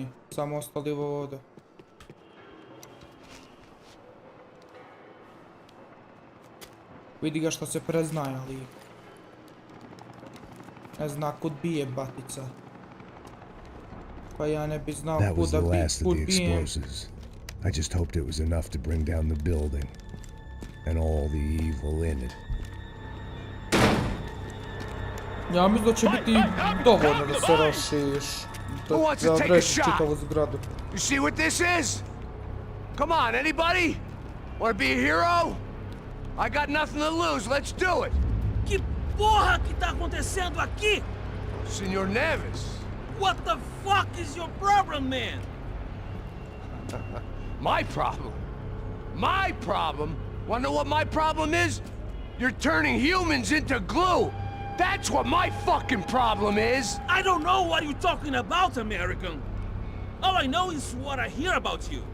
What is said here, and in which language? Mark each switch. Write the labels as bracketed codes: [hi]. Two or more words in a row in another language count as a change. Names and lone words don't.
[sr] Samo ostali ovo ovdje. Vidi ga što se preznaje, ali... Ne zna kud bije batica. Pa ja ne bi znao [en] That was [sr] kud [en] the [sr] da [en] last of the [sr] bije. [en] explosives. I just hoped it was enough to bring down the building. And all the evil in it. [sr] Ja mislim da će biti dovoljno da se rašiš. Da odreći čitavu zgradu. [en] You see what this is? Come on, anybody? Wanna be a hero? I got nothing to lose, let's do it! [pt] Que porra que tá acontecendo aqui? Senor Neves. [en] What the fuck is your problem, man? My problem? My problem? Wanna know what my problem is? You're turning humans into glue! That's what my fucking problem is! I don't know what you're talking about, American. All I know is what I hear about you.